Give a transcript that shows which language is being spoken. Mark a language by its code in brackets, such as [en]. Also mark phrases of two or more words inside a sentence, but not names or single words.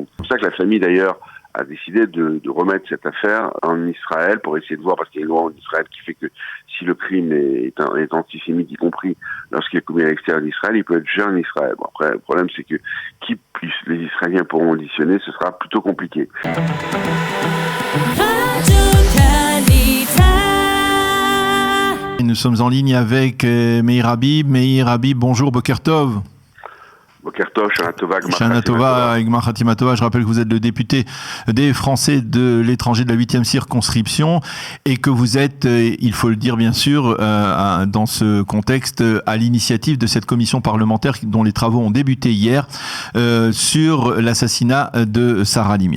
[fr] C'est pour ça que la famille, d'ailleurs, a décidé de remettre cette affaire en Israël pour essayer de voir, parce qu'il y a une loi en Israël qui fait que si le crime est antisémite, y compris lorsqu'il est commis à l'extérieur d'Israël, il peut être jugé en Israël. Bon, après, le problème, c'est que les Israéliens pourront auditionner, ce sera plutôt compliqué. Nous sommes en ligne avec Meir Habib. Meir Habib, bonjour, [he] בוקר טוב. בוקר טוב, שנה טובה, גמר חתימה טובה. [fr] Je rappelle que vous êtes le député des Français de l'étranger de la 8e circonscription et que vous êtes, il faut le dire bien sûr, dans ce contexte, à l'initiative de cette commission parlementaire dont les travaux ont débuté hier sur l'assassinat de Sarah Halimi.